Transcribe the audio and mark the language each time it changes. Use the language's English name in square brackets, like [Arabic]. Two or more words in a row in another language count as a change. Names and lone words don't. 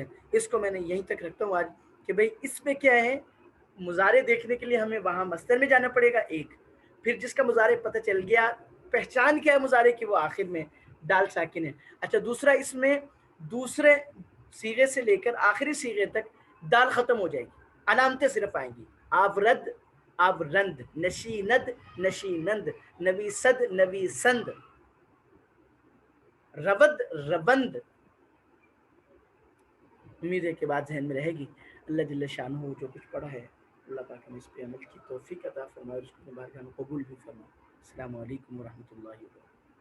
[Urdu] اس کو میں نے یہیں تک رکھتا ہوں آج کہ بھئی اس میں کیا ہے, مضارع دیکھنے کے لیے ہمیں وہاں مصدر میں جانا پڑے گا ایک, پھر جس کا مضارع پتہ چل گیا, پہچان کیا ہے مضارع کی, وہ آخر میں دال ساکن ہے. اچھا دوسرا, اس میں دوسرے صیغے سے لے کر آخری صیغے تک دال ختم ہو جائے گی, علامتیں صرف آئیں گی. [Persian] آورد, آورند, نشیند, نشینند, نویسد, نویسند, رود, ربند. [Urdu] امید ہے کہ بات ذہن میں رہے گی. [Arabic] اللہ جل شانہ [Urdu] جو کچھ پڑھا ہے اللہ پاک ہمیں اس پہ عمل کی توفیق عطا فرمائے اور اس کو بارگاہ میں قبول بھی فرمائے. [Arabic] السلام علیکم ورحمۃ اللہ وبرکاتہ.